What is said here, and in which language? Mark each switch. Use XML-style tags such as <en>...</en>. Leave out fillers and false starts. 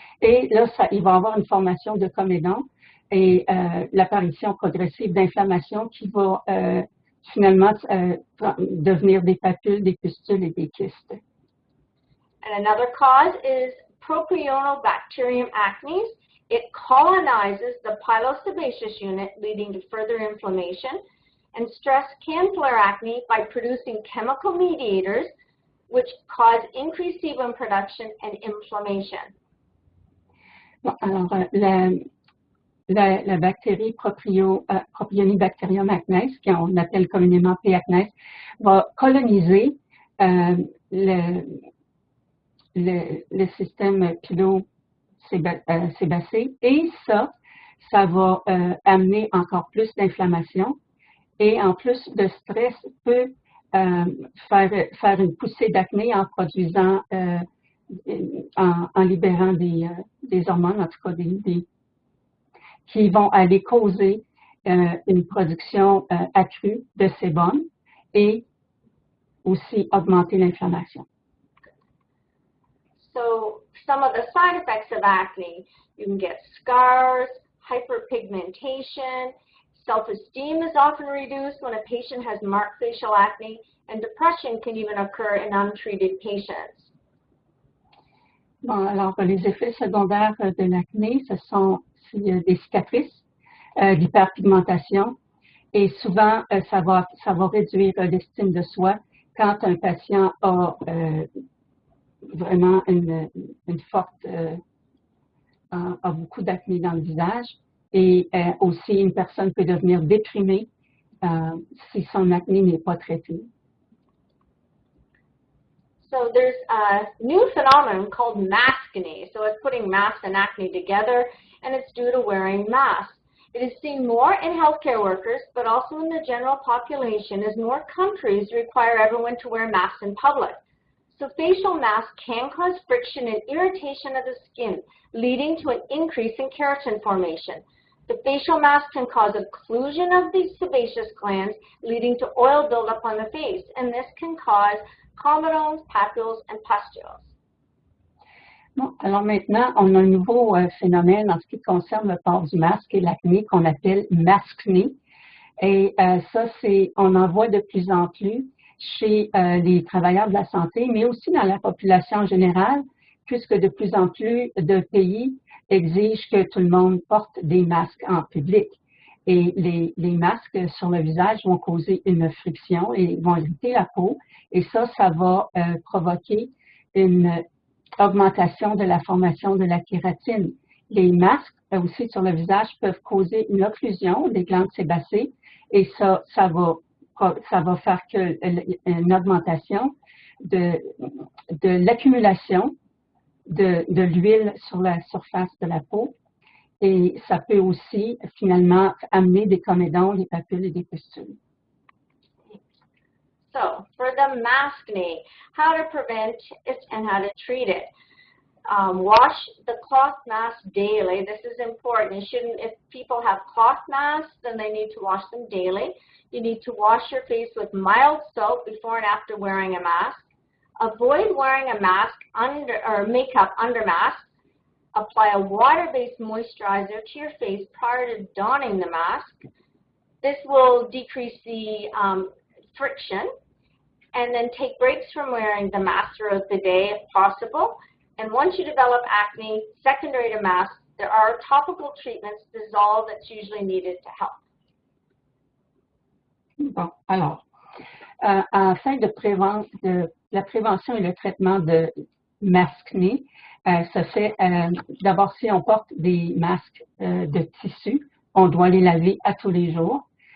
<fr>Et là, il va y avoir une formation de comédons et l'apparition progressive d'inflammation qui va finalement devenir des papules, des pustules et des kystes.</fr> <en>And another cause is Propionibacterium acnes. It colonizes the pilosebaceous unit, leading to further inflammation. And stress can flare acne by producing chemical mediators, which cause increased sebum production and inflammation.</en> <fr>Bon, alors, la bactérie Propionibacterium acnes, qu'on appelle communément P. acnes, va coloniser le système pilosébacé et ça va amener encore plus d'inflammation et en plus de stress peut faire une poussée d'acné en produisant, en libérant des hormones, en tout cas qui vont aller causer une production accrue de sébum et aussi augmenter l'inflammation.</fr> <en>So some of the side effects of acne, you can get scars, hyperpigmentation, self-esteem is often reduced when a patient has marked facial acne, and depression can even occur in untreated patients.</en> <fr>Bon, alors, les effets secondaires de l'acné, ce sont des cicatrices, l'hyperpigmentation, et souvent, ça va réduire l'estime de soi quand un patient a vraiment une forte, a beaucoup d'acné dans le visage. Et aussi, une personne peut devenir déprimée si son acné n'est pas traité.</fr> <en>So there's a new phenomenon called maskne. So it's putting masks and acne together, and it's due to wearing masks. It is seen more in healthcare workers, but also in the general population as more countries require everyone to wear masks in public. So facial masks can cause friction and irritation of the skin, leading to an increase in keratin formation. The facial mask can cause occlusion of the sebaceous glands, leading to oil buildup on the face, and this can cause comedones, papules, and pustules.</en> <fr>Bon, alors maintenant, on a un nouveau phénomène en ce qui concerne le port du masque et l'acné qu'on appelle maskné. Et ça, on en voit de plus en plus chez les travailleurs de la santé, mais aussi dans la population en général, puisque de plus en plus de pays exigent que tout le monde porte des masques en public. Et les masques sur le visage vont causer une friction et vont irriter la peau. Et ça va provoquer une augmentation de la formation de la kératine. Les masques aussi sur le visage peuvent causer une occlusion des glandes sébacées et ça va faire une augmentation de l'accumulation de l'huile sur la surface de la peau. Et ça peut aussi, finalement, amener des comédons, des papules et des pustules.</fr> <en>So, for the maskne, how to prevent it and how to treat it. Wash the cloth mask daily. This is important. If people have cloth masks, then they need to wash them daily. You need to wash your face with mild soap before and after wearing a mask. Avoid wearing a mask or makeup under mask. Apply a water-based moisturizer to your face prior to donning the mask. This will decrease the friction. And then take breaks from wearing the mask throughout the day if possible. And once you develop acne secondary to mask, there are topical treatments, Dissolve, that's usually needed to help.</en> <fr>Bon, alors, afin de la prévention et le traitement de maskné, ça fait d'abord si on porte des masques de tissu, on doit les laver à tous les jours.</fr>